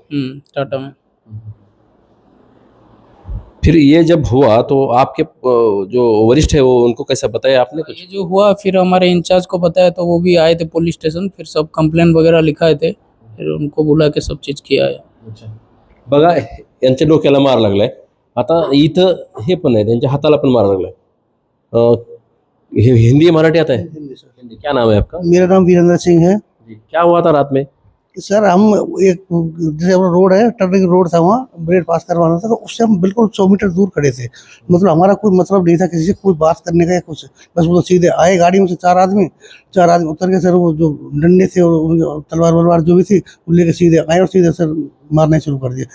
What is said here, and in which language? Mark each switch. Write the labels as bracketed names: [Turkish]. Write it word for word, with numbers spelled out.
[Hindi] हम्म, टाटा में फिर ये जब हुआ तो आपके अ, जो वरिष्ठ है वो उनको कैसा बताया आपने कुछ? ये जो हुआ फिर हमारे इंचार्ज को बताया, तो वो भी आए थे पुलिस स्टेशन, फिर सब कंप्लेन वगैरह लिखाए थे, फिर उनको बुला के सब चीज़ किया है। [Marathi] बघा यांच्या डोक्याला मार लागलाय, आता इथं हे पण आहे त्यांच्या हाताला पण मार लागलाय. अ, हे हिंदी मराठी आता है? [Hindi] हिंदी सर। हिंदी. क्या नाम है आपका? मेरा नाम वीरेंद्र सिंह है क्या हुआ था रात में? सर। हम एक जैसे हमारा रोड है, टर्निंग रोड था, वहाँ ब्रेड पास करवाना था, तो उससे हम बिल्कुल सौ मीटर दूर खड़े थे। मतलब हमारा कोई मतलब नहीं था किसी से, कोई बात करने का या कुछ। बस वो सीधे आए गाड़ी में से चार आदमी, चार आदमी उतर के सर वो जो डंडे थे और वो तलवार वलवार जो भी थी वो लेके सीधे आए और सीधे सर मारना शुरू कर दिया।